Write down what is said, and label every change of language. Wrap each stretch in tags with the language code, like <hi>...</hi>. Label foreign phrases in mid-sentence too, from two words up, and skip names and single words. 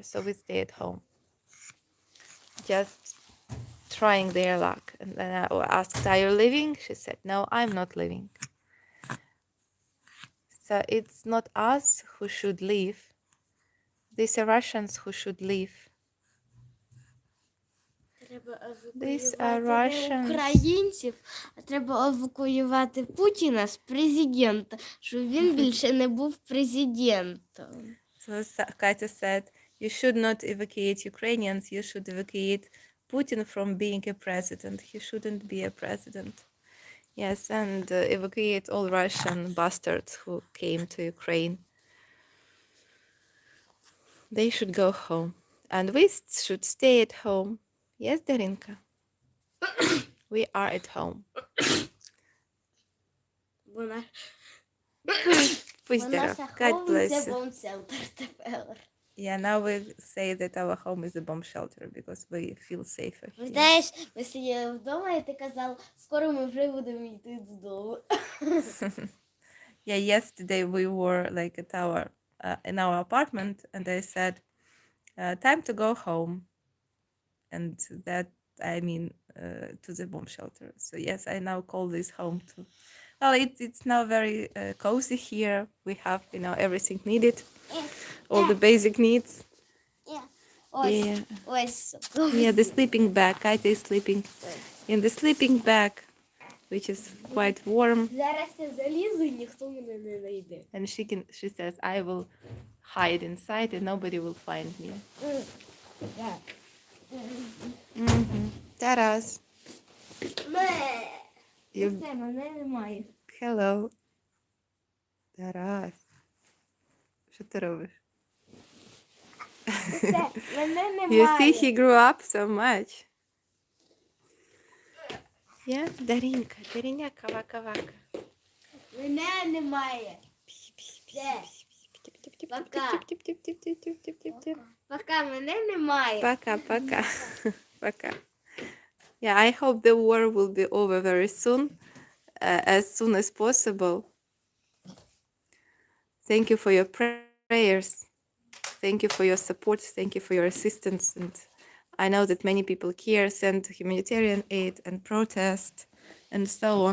<en>So we stay at home, just trying their luck. And then I asked, are you leaving? She said, no, I'm not leaving. So it's not us who should leave. These are Russians who should leave.</en> <uk>Треба</uk> <en>These are</en> <uk>евакуювати не</uk> <en>Russians.</en> <uk>українців, а треба евакуювати Путіна з президента, щоб він більше не був президентом.</uk> <en>So Katya said, you should not evacuate Ukrainians, you should evacuate Putin from being a president. He shouldn't be a president. Yes, and evacuate all Russian bastards who came to Ukraine They should go home. And we should stay at home. Yes, Darinka? We are at home.</en> <uk>Вона, Будь вона здоров.</uk> <en>God bless</en> <uk>заховується</uk> <en>you.</en> <uk>бомселтер тепер.</uk> <en>Yeah, now we say that our home is a bomb shelter because we feel safer here.</en> <uk>Знаєш, ми сиділи вдома і ти казав, скоро ми вже будемо йти додому.</uk> <en>Yeah, yesterday we were like at our in our apartment, and I said, "Time to go home," and that I mean to the bomb shelter. So yes, I now call this home too. Well, it's now very cozy here. We have everything needed, all the basic needs.</en> <uk>Ось,</uk> <en>Yeah.</en> <uk>ось.</uk> <en>Yeah, the sleeping bag. Kaita is sleeping in the sleeping bag, which is quite warm.</en> <uk>Зараз я залізу і ніхто мене не знайде.</uk> <en>And she says, I will hide inside and nobody will find me. Taras, you...</en> <uk>Все, мене немає. Hello. Тарас. Що ти робиш? Все, мене</uk> <en>You see,</en> <uk>немає.</uk> <en>he grew up so much. Yeah,</en> <uk>Даринка, Дариняка, вака-вака. Мене немає. Все. Пока. Пока, мене немає. Пока-пока. Пока.</uk> <en>Yeah, I hope the war will be over very soon as possible. Thank you for your prayers. Thank you for your support. Thank you for your assistance. And I know that many people here send humanitarian aid and protest and so on.</en>